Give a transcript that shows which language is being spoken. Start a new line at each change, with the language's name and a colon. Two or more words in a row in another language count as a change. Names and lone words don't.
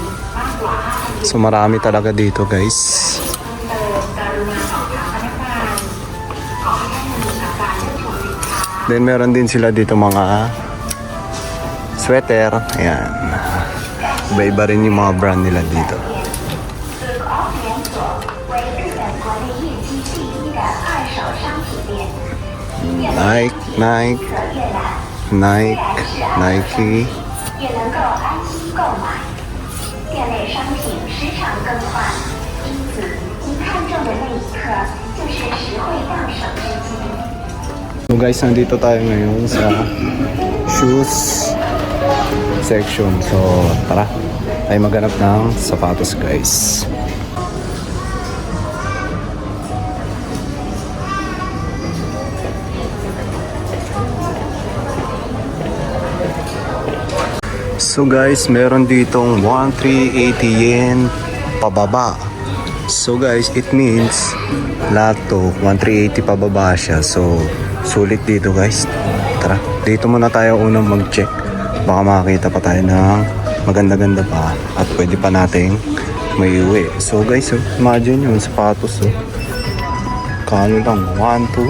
Filipino: So marami talaga dito guys. Then meron din sila dito mga sweater, ayan. Iba-iba rin yung mga brand nila dito. Nike.
Chinese: 也能够安心购买。店内商品时常更换，因此您看中的那一刻就是实惠到手之机。
Filipino: So guys, nandito tayo ngayon sa shoes section. So tara, tayo maghanap ng sapatos guys. So guys, meron ditong 1,380 yen pababa. So guys,
English: it means
Filipino: lahat to 1,380 pababa siya. So sulit dito guys. Tara, dito muna tayo unang mag-check. Baka makakita pa tayo ng maganda-ganda pa at pwede pa nating may uwi. So guys, imagine yung sapatos Kano lang, 1, 2.